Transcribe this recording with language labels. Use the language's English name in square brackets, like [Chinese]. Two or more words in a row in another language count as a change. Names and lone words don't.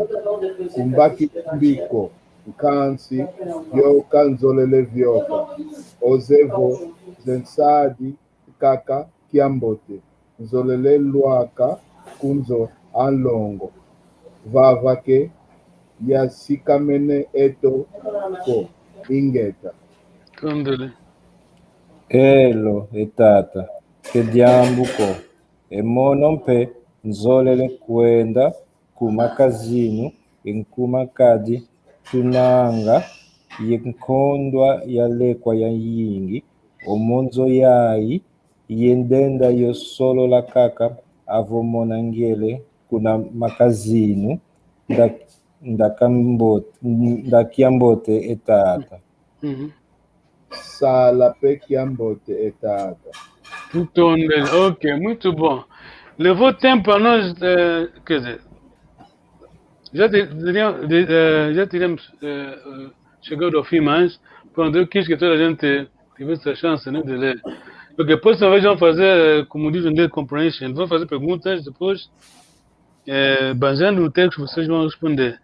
[Kongo] kumbaki mbiko nkansi vyoka nzolele vyoka ozevo zensadi kaka kiambote nzolele lwaka kunzo anlongo vavake yasikamene eto ko ingeta Tondele. Elo etata que diambuko emonompe nzolele kwenda kumakazinu inkumakadi tunanga yenkondwa yalekwa ya yingi omonzo yayi yendenda yo solo la kaka avomona ngele kuna makazinu ndakiambote etata. Sala pekiambote etata. Tutondele. [Portuguese] Ok, muito bom. Levou tempo para nós, quer dizer, já teríamos chegado ao fim, mas pronto, eu quis que toda a gente tivesse a chance, né, de ler. Porque depois talvez vão fazer, como dizem, comprehension, vão fazer perguntas, depois baseando no texto, vocês vão responder.